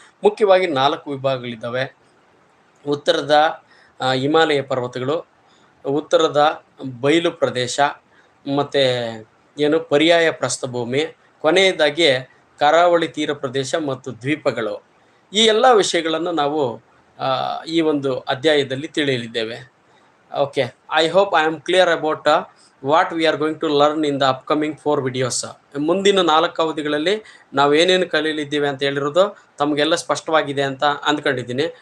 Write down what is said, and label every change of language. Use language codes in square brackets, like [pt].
[kn] ಮುಖ್ಯವಾಗಿ 4 ವಿಭಾಗಗಳಿದ್ದಾವೆ. ಉತ್ತರದ ಹಿಮಾಲಯ ಪರ್ವತಗಳು, ಉತ್ತರದ ಬಯಲು ಪ್ರದೇಶ, ಮತ್ತು ಪರ್ಯಾಯ ಪ್ರಸ್ಥಭೂಮಿ, ಕೊನೆಯದಾಗಿ ಕರಾವಳಿ ತೀರ ಪ್ರದೇಶ ಮತ್ತು ದ್ವೀಪಗಳು. ಈ ಎಲ್ಲ ವಿಷಯಗಳನ್ನು ನಾವು ಈ ಒಂದು ಅಧ್ಯಾಯದಲ್ಲಿ ತಿಳಿಯಲಿದ್ದೇವೆ. [en] Okay, I hope I am clear about what we are going to learn in the upcoming 4 videos. [kn] ಮುಂದಿನ 4 ಅವಧಿಗಳಲ್ಲಿ ನಾವು ಏನೇನು ಕಲಿಯಲಿದ್ದೀವಿ ಅಂತ ಹೇಳಿರೋದು ತಮಗೆಲ್ಲ ಸ್ಪಷ್ಟವಾಗಿದೆ ಅಂತ ಅಂದ್ಕೊಂಡಿದ್ದೀನಿ.